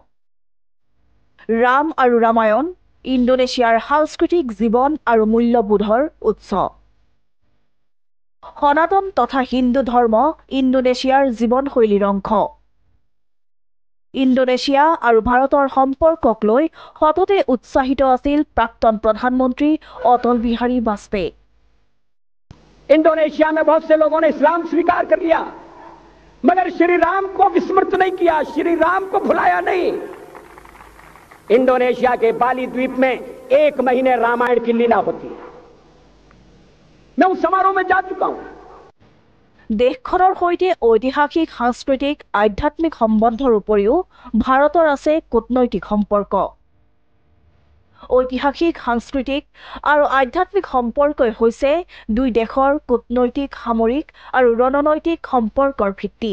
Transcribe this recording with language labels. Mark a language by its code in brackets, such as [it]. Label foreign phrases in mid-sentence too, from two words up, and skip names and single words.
[as] ৰাম আৰু ৰামায়ণ ইণ্ডোনেছিয়াৰ সাংস্কৃতিক জীৱন আৰু মূল্যবোধৰ উৎস। সনাতন তথা হিন্দু ধৰ্ম ইণ্ডোনেছিয়াৰ জীৱনশৈলীৰ অংশ। ইণ্ডোনেছিয়া আৰু ভাৰতৰ সম্পৰ্কক লৈ সততে উৎসাহিত আছিল প্ৰাক্তন প্ৰধানমন্ত্ৰী অটল বিহাৰী বাজপেয়ী। [hi] इंडोनेशिया में बहुत से लोगों ने इस्लाम स्वीकार कर लिया मगर श्री राम को विस्मृत नहीं किया, श्री राम को भुलाया नहीं। इंडोनेशिया के बाली द्वीप में 1 महीने रामायण की लीला होती है। मैं उस समारोह में जा चुका हूं। [as] দেশখনৰ সৈতে ঐতিহাসিক সাংস্কৃতিক আধ্যাত্মিক সম্বন্ধৰ উপৰিও ভাৰতৰ আছে কূটনৈতিক সম্পৰ্ক। ঐতিহাসিক সাংস্কৃতিক আৰু আধ্যাত্মিক সম্পৰ্কই হৈছে দুই দেশৰ কূটনৈতিক সামৰিক আৰু ৰণনৈতিক সম্পৰ্কৰ ভিত্তি।